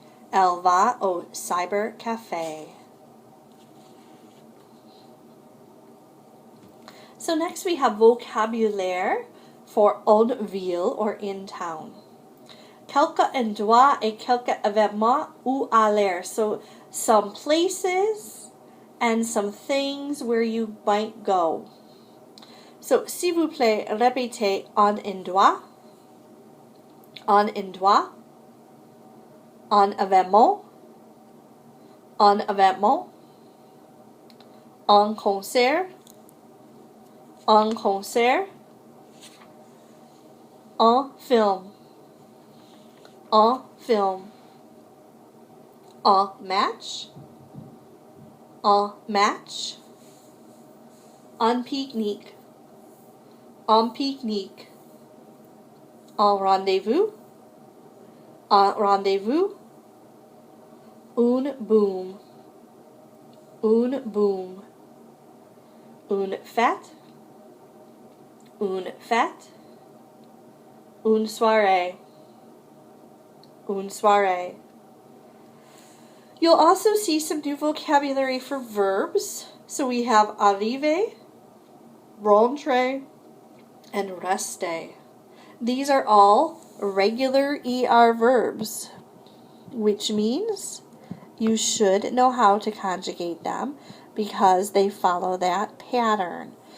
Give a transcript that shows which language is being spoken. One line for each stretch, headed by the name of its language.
French: Elle va au cybercafé.
English: So next we have vocabulaire for
French: en ville
English: or in town.
French: Quelques endroits et quelques événements où aller.
English: So some places and some things where you might go.
French: So s'il vous plaît, répétez un endroit, un endroit, un événement, un événement, un concert, un concert, un film, un film, un match, un match, un pique-nique, un pique-nique, un rendez-vous, un rendez-vous, une boom, une boom, une fête, une fête, une soirée, une soirée.
English: You'll also see some new vocabulary for verbs. So we have arriver, rentrer, and rester. These are all regular ER verbs, which means you should know how to conjugate them because they follow that pattern.